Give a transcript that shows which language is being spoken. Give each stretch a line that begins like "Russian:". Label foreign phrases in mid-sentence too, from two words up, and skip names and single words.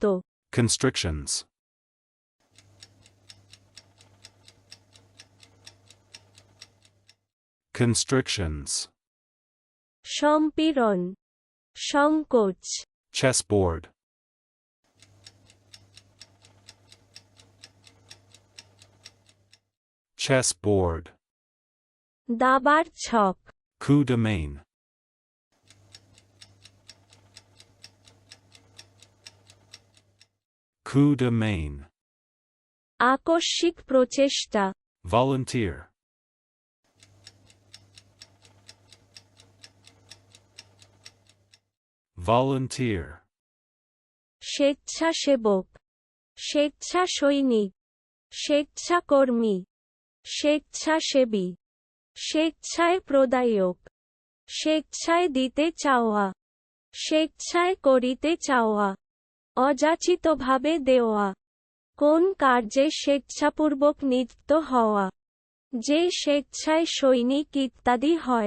English: Constrictions. Constrictions.
Bangla: সম্পীড়ন, সংকোচ।
English: Chessboard. Chessboard.
Bangla: দাবার ছক।
French: Coup de main. Coup de main.
Bangla: আকস্মিক প্রচেষ্টা।
English: Volunteer. Volunteer.
Bangla: স্বেচ্ছাসেবক, স্বেচ্ছা সৈনিক, স্বেচ্ছাকর্মী, স্বেচ্ছাসেবী, স্বেচ্ছায় প্রদায়ক, স্বেচ্ছায় দিতে চাওয়া, স্বেচ্ছায় করিতে চাওয়া, অযাচিতভাবে দেওয়া, কোন কার্যে স্বেচ্ছাপূর্বক নিযুক্ত হওয়া, যে স্বেচ্ছায় সৈনিক ইত্যাদি হয়।